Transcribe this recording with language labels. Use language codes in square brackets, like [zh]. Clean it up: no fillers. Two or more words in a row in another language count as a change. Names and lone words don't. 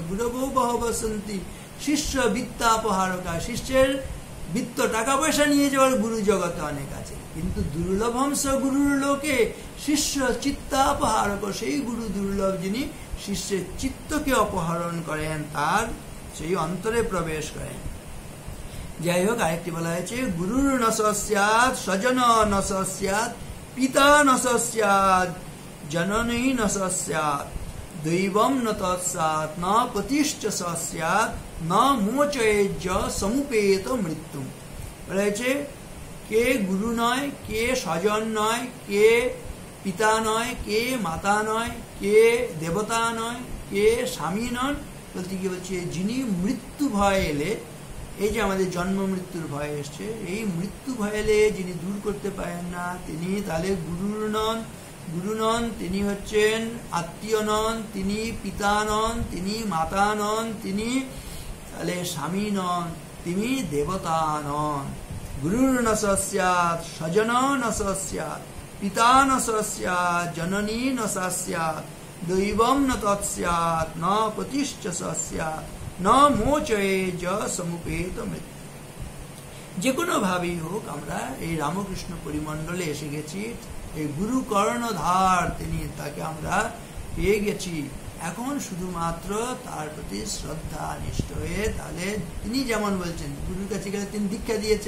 [sa] গুরবো বহব সন্তি শিষ্য বিত্তাপহারকা, [bn] শিষ্যের বিত্ত টাকা পয়সা নিয়ে যাওয়ার গুরু জগতে অনেক আছে, কিন্তু [sa] দুর্লভংশ গুরুর লোকে শিষ্য চিত্তাপহারক, [bn] সেই গুরু দুর্লভ যিনি শিষ্যের চিত্তকে অপহরণ করেন, তার সেই অন্তরে প্রবেশ করেন। যাই হোক, আরেকটি বলা হয়েছে [sa] গুরুর নস্যাৎ স্বজন নস্যাৎ पिता न स्यात् जननी न स्यात् दैवं न तत्स्यात् न पतिश्च स्यात् न मोचयेज समुपेत मृत्यु। [bn] বলেছে কে গুরু নয়, কে স্বজন নয়, কে পিতা নয়, কে মাতা নয়, কে দেবতা নয়, কে স্বামী নন, বলতে কি বলছে যিনি মৃত্যু ভয় এলে, এই যে আমাদের জন্ম মৃত্যুর ভয় এসছে, এই মৃত্যু ভয় এলে যিনি দূর করতে পারেন না তিনি তাহলে গুরু নন, তিনি হচ্ছেন আত্মীয় নন, তিনি পিতা নন, তিনি মাতা নন, তিনি তাহলে স্বামী নন, তিনি দেবতা নন। [sa] গুরুর ন স্যাৎ স্বজন ন স্যাৎ পিতা ন স্যাৎ জননী ন স্যাৎ দৈবম ন তৎস্যাৎ ন পতিশ্চ স্যাৎ ন মোচয়েজ সমুপেত মৃত্যু। [bn] যে কোনো ভাবেই হোক আমরা এই রামকৃষ্ণ পরিমণ্ডলে এসে গেছি, এই গুরু কর্ণধার তিনি, তাকে আমরা পেয়ে গেছি। এখন শুধুমাত্র তার প্রতি শ্রদ্ধা নিষ্ঠ হয়ে, তাহলে তিনি যেমন বলছেন গুরুর কাছে গেলে তিনি দীক্ষা দিয়েছেন।